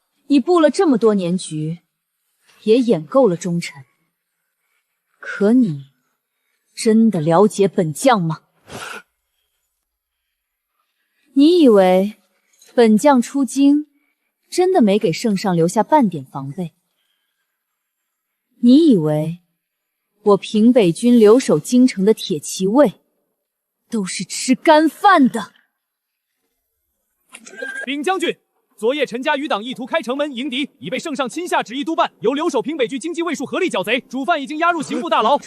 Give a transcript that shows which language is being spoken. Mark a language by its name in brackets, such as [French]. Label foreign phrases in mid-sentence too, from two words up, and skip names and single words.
[Chinese] 陳閣老，你布了這麼多年局， 也演夠了忠臣。可你真的了解本将吗？你以为本将出京真的没给圣上留下半點防備？你以為我平北軍留守京城的鐵騎衛都是吃乾飯的？禀將軍，昨夜陳家餘黨意圖開城門迎敵，已被聖上親下旨意督辦，由留守平北軍經濟衛戍合力剿賊，主犯已經押入刑部大牢。